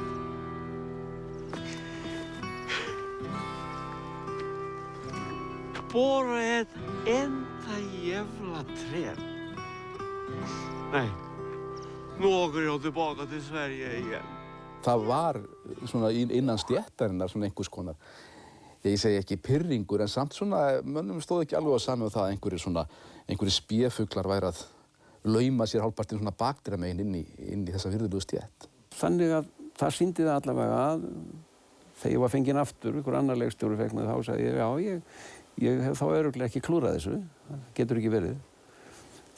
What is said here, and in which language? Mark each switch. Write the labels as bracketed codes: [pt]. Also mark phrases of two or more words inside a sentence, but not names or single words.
[sv] Bara ett enda jävla träd. Nej, nu åker jag tillbaka till Sverige igen. [is] Það var svona innan stéttarinnar svona einhvers konar, ég segi ekki pirringur, en samt svona, mönnum stóð ekki alveg á sami það að einhverjir spéfuglar væri að lauma sér hálfpartinn svona bakdyrramegin inn í þessa virðulegu stétt. Þannig að það sýndi það allavega að þegar ég var fenginn aftur, einhver annar leikstjóri fekk mig þá, sagði ég, já, ég hef þá örugglega ekki klúrað þessu, það getur ekki verið.